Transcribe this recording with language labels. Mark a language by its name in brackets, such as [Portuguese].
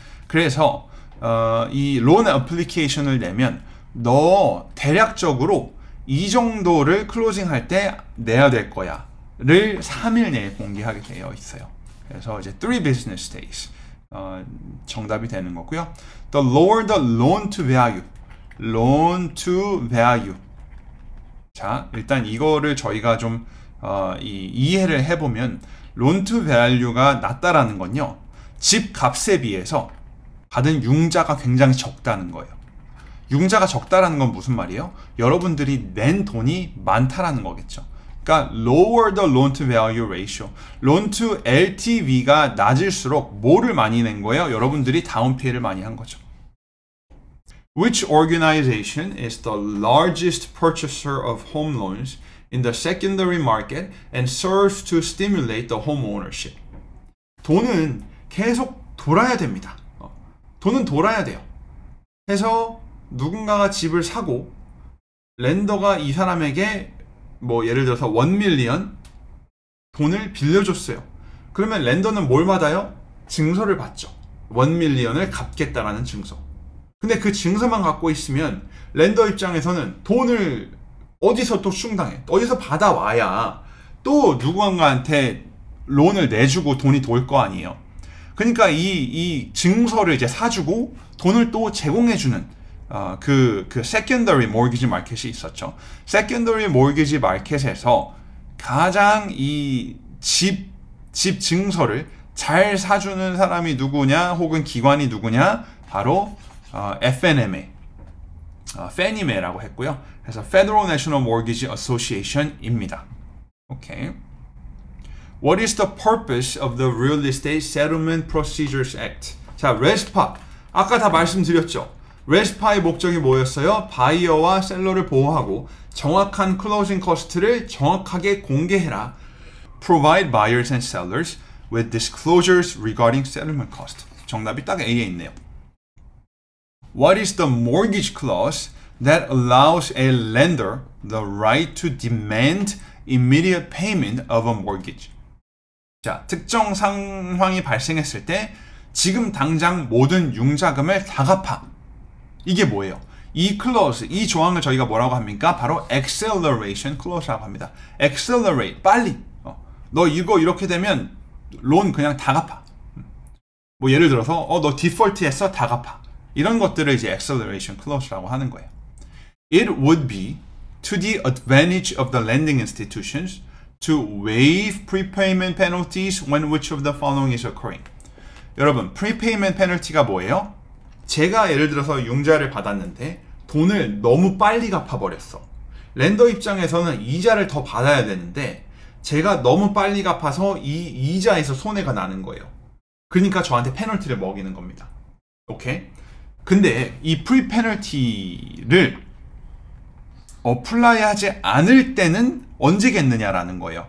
[Korean] 그래서 이 론 애플리케이션을 내면 너 대략적으로 이 정도를 클로징 할 때 내야 될 거야 를 3일 내에 공개하게 되어 있어요. 그래서 이제 3 business days 정답이 되는 거고요. [English] The lower the loan to value, loan to value. [Korean] 자, 일단 이거를 저희가 좀 이해를 해보면 loan to value가 낮다라는 건요, 집 값에 비해서 받은 융자가 굉장히 적다는 거예요. 융자가 적다라는 건 무슨 말이에요? 여러분들이 낸 돈이 많다라는 거겠죠. [English] 그러니까 lower the loan to value ratio. [Korean] loan to LTV가 낮을수록 뭐를 많이 낸 거예요? 여러분들이 다운 페이를 많이 한 거죠. [English] Which organization is the largest purchaser of home loans in the secondary market and serves to stimulate the home ownership? [Korean] 돈은 계속 돌아야 됩니다. 돈은 돌아야 돼요. 해서 누군가가 집을 사고 렌더가 이 사람에게 뭐 예를 들어서 1밀리언 돈을 빌려줬어요. 그러면 렌더는 뭘 받아요? 증서를 받죠. 1밀리언을 갚겠다라는 증서. 근데 그 증서만 갖고 있으면 렌더 입장에서는 돈을 어디서 또 충당해? 어디서 받아와야 또 누군가한테 론을 내주고 돈이 돌 거 아니에요. 그러니까 이 증서를 이제 사주고 돈을 또 제공해주는 그 secondary mortgage market이 있었죠. secondary mortgage market에서 가장 이 집 증서를 잘 사주는 사람이 누구냐 혹은 기관이 누구냐 바로 FNMA, 페니메라고 했고요. 그래서 Federal National Mortgage Association입니다. 오케이. [English] What is the purpose of the Real Estate Settlement Procedures Act? [Korean] 자, RESPA. 아까 다 말씀드렸죠. RESPA의 목적이 뭐였어요? 바이어와 셀러를 보호하고 정확한 클로징 코스트를 정확하게 공개해라. [English] Provide buyers and sellers with disclosures regarding settlement cost. [Korean] 정답이 딱 A에 있네요. [English] What is the mortgage clause that allows a lender the right to demand immediate payment of a mortgage? [Korean] 자, 특정 상황이 발생했을 때 지금 당장 모든 융자금을 다 갚아. 이게 뭐예요? 이 클로즈, 이 조항을 저희가 뭐라고 합니까? 바로 acceleration clause라고 합니다. accelerate, 빨리. 너 이거 이렇게 되면 론 그냥 다 갚아. 뭐 예를 들어서 너 디폴트 했어? 다 갚아. 이런 것들을 이제 acceleration clause라고 하는 거예요. [English] It would be to the advantage of the lending institutions to waive prepayment penalties when which of the following is occurring. [Korean] 여러분, prepayment penalty가 뭐예요? 제가 예를 들어서 융자를 받았는데 돈을 너무 빨리 갚아버렸어. 렌더 입장에서는 이자를 더 받아야 되는데 제가 너무 빨리 갚아서 이 이자에서 손해가 나는 거예요. 그러니까 저한테 페널티를 먹이는 겁니다. 오케이? 근데 이 프리 페널티를 어플라이하지 않을 때는 언제겠느냐라는 거예요.